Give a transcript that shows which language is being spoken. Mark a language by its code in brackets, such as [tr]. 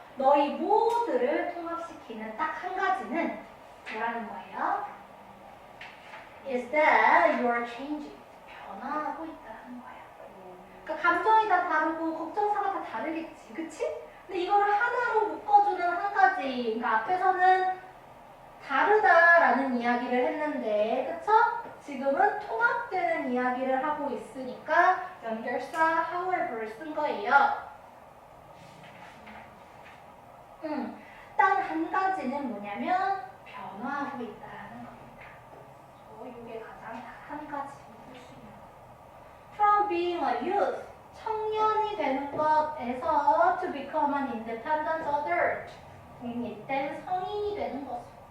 [ko] 너희 모두를 통합시키는 딱 한 가지는 뭐라는 거예요? [en] Is that you are changing. [ko] 변화하고 있다는 거예요. 그러니까 감정이 다 다르고 걱정사가 다 다르겠지, 그치? 근데 이걸 하나로 묶어주는 한 가지. 그러니까 앞에서는 다르다라는 이야기를 했는데, 그쵸? 지금은 통합되는 이야기를 하고 있으니까 연결사 however를 쓴 거예요. 딱 한 가지는 뭐냐면 변화하고 있다라는 겁니다. 이게 가장 한 가지 볼 수 있는 거. [en] From being a youth, [ko] 청년이 되는 것에서 [en] to become an independent adult, [ko] 독립된 성인이 되는 것으로.